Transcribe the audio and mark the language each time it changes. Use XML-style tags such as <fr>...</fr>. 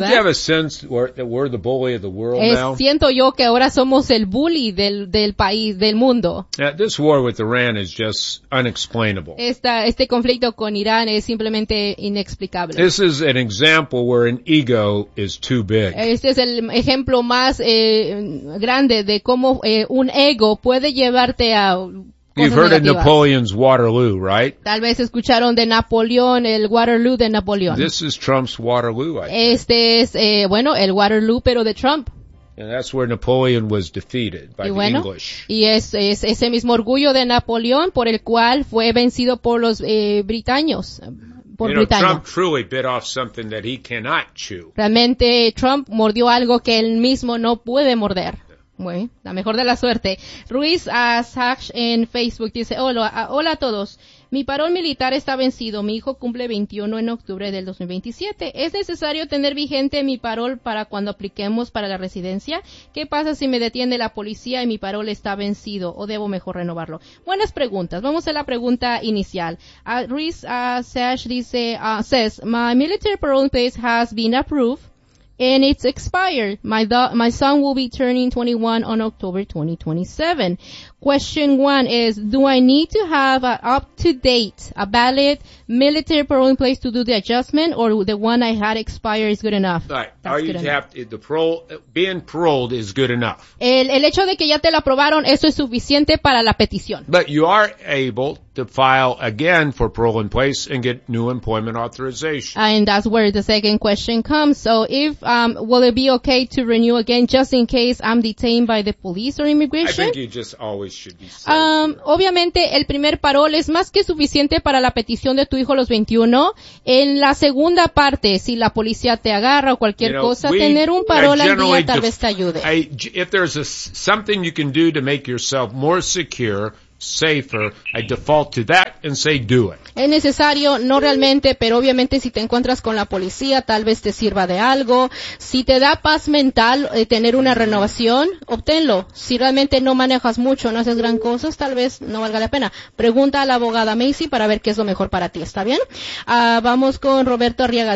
<en>Don't you have a sense that we're the bully of the world now?</en> <es>Siento yo que ahora somos el bully del país, del mundo.</es> <en>This war with Iran is just unexplainable.</en> <es>Este conflicto con Irán es simplemente inexplicable.</es> <en>This is an example where an ego is too big.</en> <es>Este es el ejemplo más grande de cómo un ego puede llevarte a cosas.</es> <en>You've heard</en> <es>negativas</es> <en>of Napoleon's Waterloo, right?</en> <es>Tal vez escucharon de Napoleón, el Waterloo de Napoleón.</es> <en>This is Trump's Waterloo, I think.</en> <es>Este es el Waterloo pero de Trump.</es> <en>And that's where Napoleon was defeated by the English.</en> <es>Y es ese mismo orgullo de Napoleón por el cual fue vencido por los britanos.</es> <en>Trump truly bit off something that he cannot chew.</en> <es>Realmente Trump mordió algo que él mismo no puede morder. Bueno, la mejor de la suerte. Ruiz Asach en Facebook dice, hola a todos. Mi parol militar está vencido. Mi hijo cumple 21 en octubre del 2027. ¿Es necesario tener vigente mi parol para cuando apliquemos para la residencia? ¿Qué pasa si me detiene la policía y mi parol está vencido o debo mejor renovarlo? Buenas preguntas. Vamos a la pregunta inicial.</es> <en>Ruiz Sash</en> <es>dice,</es> <en>says, my military parole place has been approved and it's expired. My son will be turning 21 on October 2027. Question one is, do I need to have an up-to-date, a valid military parole in place to do the adjustment, or the one I had expired is good enough? Right. Are you tapped? The parole, being paroled is good enough.</en> <es>El hecho de que ya te la aprobaron, eso es suficiente para la petición.</es> <en>But you are able to file again for parole in place and get new employment authorization. And that's where the second question comes. So if, will it be okay to renew again just in case I'm detained by the police or immigration? I think you just always should be safe.</en> <es>Obviamente, el primer parol es más que suficiente para la petición de tu hijo a los 21. En la segunda parte, si la policía te agarra o cualquier cosa, tener un parol al día tal vez te ayude.</es> <en>If there's something you can do to make yourself more secure, safer, I default to that and say do it.</en> <es>Es necesario, no realmente, pero obviamente si te encuentras con la policía, tal vez te sirva de algo. Si te da paz mental tener una renovación, obténlo. Si realmente no manejas mucho, no haces gran cosa, tal vez no valga la pena. Pregunta a la abogada Macy para ver qué es lo mejor para ti, ¿está bien? Vamos con Roberto Arriaga.</es>